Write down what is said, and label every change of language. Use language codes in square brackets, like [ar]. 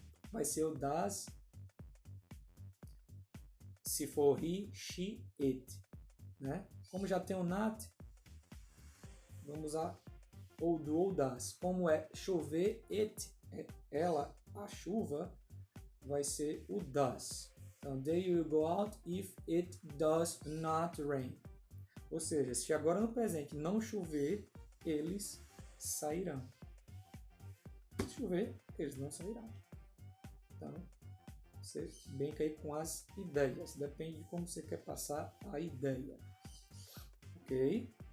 [pt] Vai ser o does se for he, she, it, né? Como já tem o not, vamos usar ou do ou das. Como é chover, it, ela, a chuva, vai ser o does. [en] Então, they will go out if it does not rain. [pt] Ou seja, se agora no presente não chover, eles sairão. Se chover, eles não sairão. Então, você brinca aí com as ideias. Depende de como você quer passar a ideia. Ok?